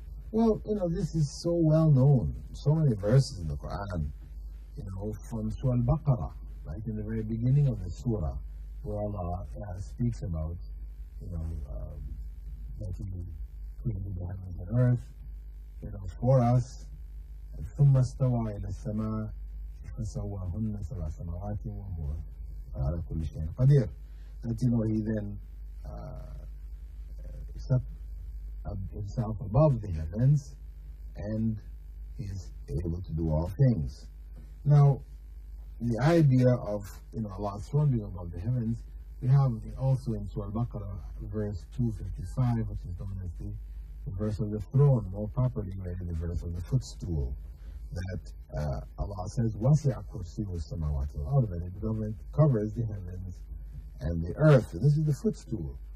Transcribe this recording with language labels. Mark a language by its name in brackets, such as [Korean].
[English] Well, this is so well known. So many verses in the Quran, from Surah Al-Baqarah, right in the very beginning of the surah, where Allah speaks about, that He created the heavens and earth, for us. [Arabic] ثم استوى إلى السماء فسواهن سبع سماوات وهو على كل شيء قدير. [English] That He then set Himself above the heavens and is able to do all things. Now, the idea of Allah's throne being above the heavens, we have also in Surah Al-Baqarah, verse 255, which is known as the verse of the throne, more properly rated the verse of the footstool, that Allah says, [Arabic] وَسِعَ كُرْسِيُّهُ السَّمَاوَاتِ وَالْأَرْضَ, [English] that the government covers the heavens and the earth. And this is the footstool.